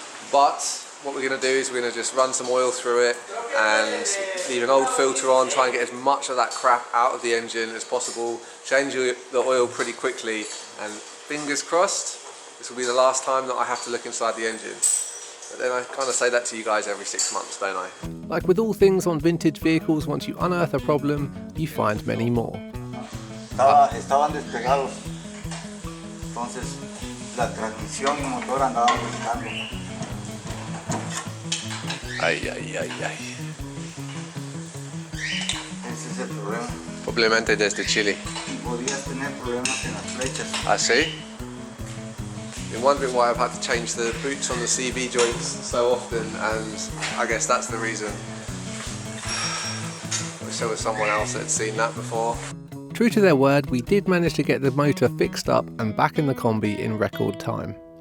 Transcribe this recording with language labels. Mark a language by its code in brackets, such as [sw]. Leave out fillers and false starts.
[en] But what we're going to do is we're going to just run some oil through it and leave an old filter on, try and get as much of that crap out of the engine as possible, change the oil pretty quickly, and fingers crossed this will be the last time that I have to look inside the engine. But then I kind of say that to you guys every 6 months, don't I? Like with all things on vintage vehicles, once you unearth a problem, you find many more. [es] Estaban despegados, entonces la transmisión y motor andaban buscando. Ay, ay, ay, ay. Ese es el problema. Probablemente desde Chile. Y podías tener problemas en las flechas. [en] I see. Been wondering why I've had to change the boots on the CV joints so often, and I guess that's the reason. Wish there was someone else that had seen that before. True to their word, we did manage to get the motor fixed up and back in the Kombi in record time.